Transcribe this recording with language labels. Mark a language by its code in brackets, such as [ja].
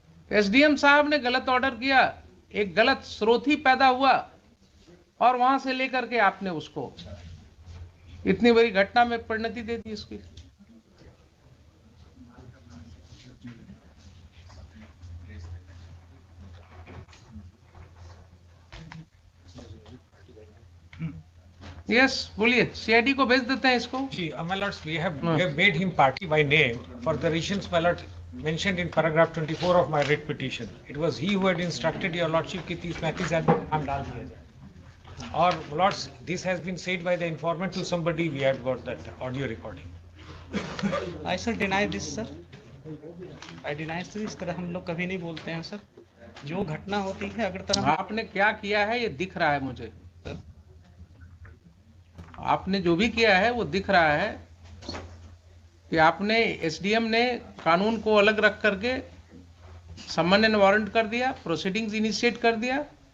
[hi] SDM साहब ने गलत ऑर्डर किया, एक गलत स्रोत ही पैदा हुआ और वहां से लेकर के आपने उसको इतनी बड़ी घटना में परिणति दे दी इसकी। यस बोलिए, सीआईडी को भेज देते हैं इसको। [en] See, my lords, we have made him party by name for the reasons, my lord, mentioned in paragraph 24 of my writ petition. It was he who had instructed your lordship [hi] कि 30-35 आदमी नाम डाल दिया जाए। [en] और my lords, this has been said by the informant to somebody. We have got that audio recording. I sir deny this sir, I deny sir, [hi] इस तरह हम लोग कभी नहीं बोलते हैं सर। जो घटना होती है अगर तरह आपने क्या किया है ये दिख रहा है मुझे, आपने जो भी किया है वो दिख रहा है कि आपने एसडीएम ने कानून को अलग रख करके समन एंड वारंट कर दिया, प्रोसीडिंग्स इनिशिएट कर दिया।